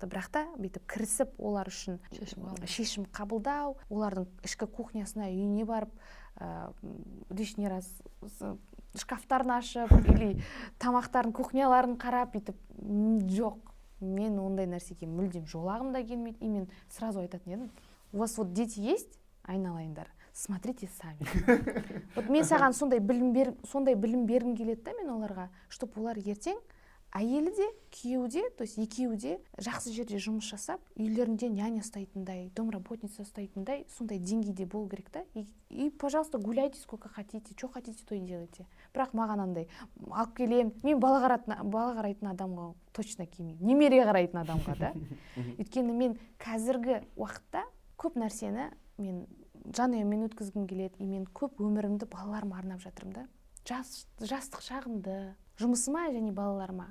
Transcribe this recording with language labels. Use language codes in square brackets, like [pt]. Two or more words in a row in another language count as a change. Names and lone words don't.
[kk] Бірақ та бүйтіп кірісіп, олар үшін шешім қабылдау, олардың ішкі кухнясына, үйіне барып, [ru] лишний раз [kk] шкафтарын ашып, или тамақтарын, кухняларын қарап, бүйтіп жоқ. Мен ондай нәрсеге мүлдем жолағым да келмейді. И мен сразу айтатын едім, [ru] у вас вот дети есть, айналайындар, смотрите сами. [kk] Вот мен саған сондай білім бергім келеді да мен оларға, чтобы олар ертең әйелі де, күйеуі де, то есть екеуі де жақсы жерде жұмыс жасап, үйлерінде няня ұстайтындай, домработница ұстайтындай, сондай деңгейде болу керек та. [ru] И, пожалуйста, гуляйте сколько хотите, что хотите, то и делайте. [kk] Бірақ маған андай алып келем, мен бала қарайтын адамға точно келмеймін. Немере қарайтын адамға да. Өйткені мен қазіргі уақытта көп нәрсені мен жанұямен өткізгім келеді, мен көп өмірімді балаларыма арнап жатырмын да. Жастық шағымды, жұмысыма және балаларыма.